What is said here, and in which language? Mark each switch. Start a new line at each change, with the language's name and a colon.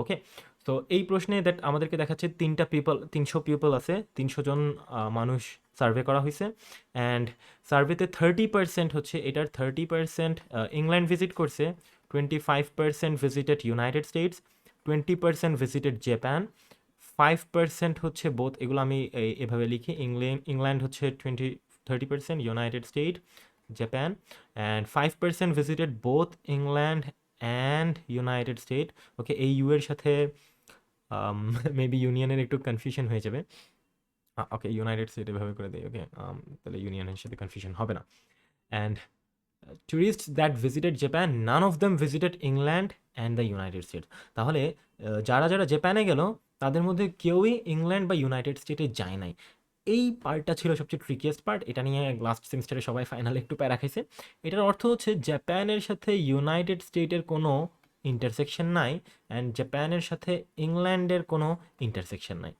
Bangla: ওকে, তো এই প্রশ্নে দ্যাট আমাদেরকে দেখাচ্ছে 300 পিপল আছে, 300 জন মানুষ সার্ভে করা হয়েছে। অ্যান্ড সার্ভেতে 30% হচ্ছে, এটার 30% ইংল্যান্ড ভিজিট করছে, 25% visited United states, 20% visited Japan, 5% হচ্ছে বোথ। এগুলো আমি এভাবে লিখি, ইংল্যান্ড হচ্ছে 30%,
English: United States, Japan, and 5% visited both England and United States.
Bangla: ওকে, এই ইউ এর সাথে মেবি ইউনিয়নের একটু কনফিউশন হয়ে যাবে। ওকে, ইউনাইটেড স্টেট এভাবে করে দিই। ওকে, তাহলে ইউনিয়নের সাথে কনফিউশন হবে না।
English: And tourists that visited Japan, none of them visited England and the United States.
Bangla: তাহলে যারা যারা জাপানে গেল তাদের মধ্যে কেউই ইংল্যান্ড বা ইউনাইটেড স্টেটে যায় নাই। এই পার্টটা ছিল সবচেয়ে ট্রিকিয়েস্ট পার্ট। এটা নিয়ে লাস্ট সেমিস্টারে সবাই ফাইনালে একটু প্যারা খাইছে। এটার অর্থ হচ্ছে জাপানের সাথে ইউনাইটেড স্টেটের কোনো ইন্টারসেকশন নাই, অ্যান্ড জাপানের সাথে ইংল্যান্ডের কোনো ইন্টারসেকশন নাই।